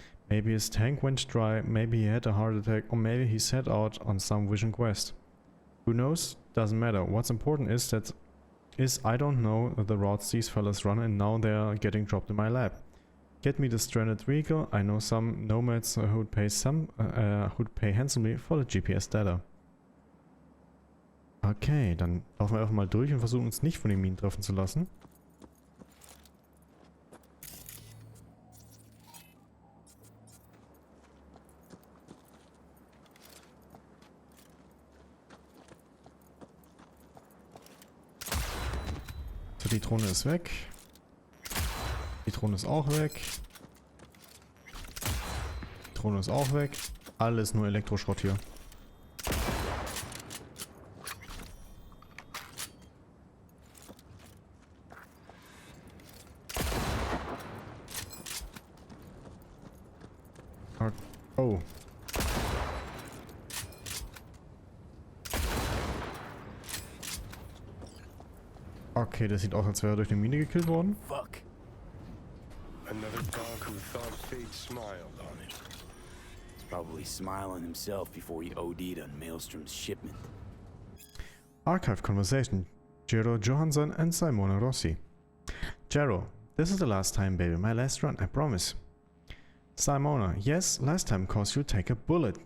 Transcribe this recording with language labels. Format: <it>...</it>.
<en>Maybe his tank went dry, maybe he had a heart attack, or maybe he set out on some vision quest. Who knows? Doesn't matter. What's important is I don't know the routes these fellas run, and now they're getting dropped in my lab. Get me the stranded vehicle. I know some nomads who'd pay handsomely for the GPS data.</en> <de>Okay, dann laufen wir einfach mal durch und versuchen uns nicht von den Minen treffen zu lassen. So, die Drohne ist weg. Die Drohne ist auch weg. Die Drohne ist auch weg. Alles nur Elektroschrott hier. Oh. Okay, das sieht aus, als wäre er durch eine Mine gekillt worden.</de> <en>Fuck. Another dog who thought fate smiled on it. He's probably smiling himself before he OD'd on Maelstrom's shipment. Archive conversation. Jero Johansson and Simona Rossi. Jero, this is the last time, baby. My last run, I promise. Simona, yes, last time caused you take a bullet.</en>